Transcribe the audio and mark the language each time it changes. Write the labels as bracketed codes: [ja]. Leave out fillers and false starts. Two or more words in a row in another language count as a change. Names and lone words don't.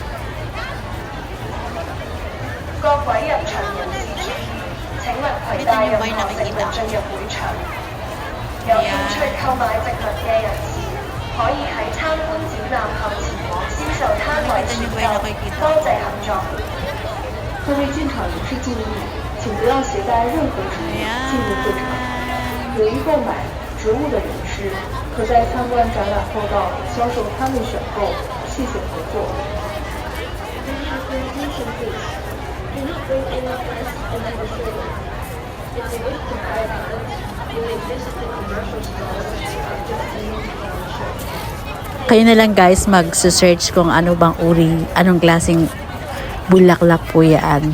[tl] Dito niyo ba yung nakikita? Nakikita niyo ba yung nakikita? [zh] 各位进场人士注意，请不要携带任何植物进入会场。有意购买植物的人士，可在参观展览后到销售摊位选购，谢谢合作。 [tl] Kayo na lang guys mag-search kung ano bang uri, anong klaseng bulaklak po yan.